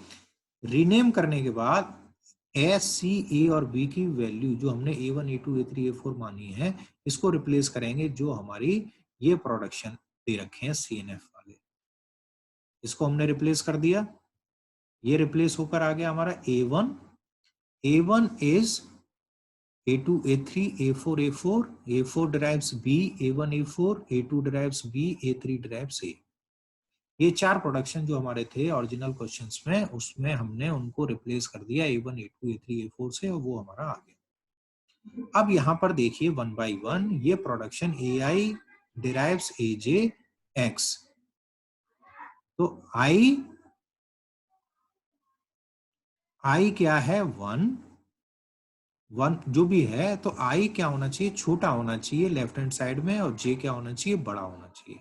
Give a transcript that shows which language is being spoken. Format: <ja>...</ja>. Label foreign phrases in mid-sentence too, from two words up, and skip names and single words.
<hi>रीनेम करने के बाद S, C, A और B की वैल्यू जो हमने A1, A2, A3, A4 मानी है, इसको रिप्लेस करेंगे जो हमारी ये प्रोडक्शन दे रखे हैं CNF वाले, इसको हमने रिप्लेस कर दिया। ये रिप्लेस होकर आ गया हमारा A1, A1 इज A2, A3, A4, A4, A4 derives B, A1, A4, A2 derives B, A3 derives A। ये 4 प्रोडक्शन जो हमारे थे</hi> <en>original questions</en> <hi>में, उसमें हमने उनको रिप्लेस कर दिया A1, A2, A3, A4 से, और वो हमारा आ गया। अब यहाँ पर देखिए 1 by 1 ये प्रोडक्शन AI derives AJ X, तो I क्या है 1 जो भी है, तो I क्या होना चाहिए, छोटा होना चाहिए</hi> <en>left hand side</en> <hi>में, और J क्या होना चाहिए, बड़ा होना चाहिए।</hi>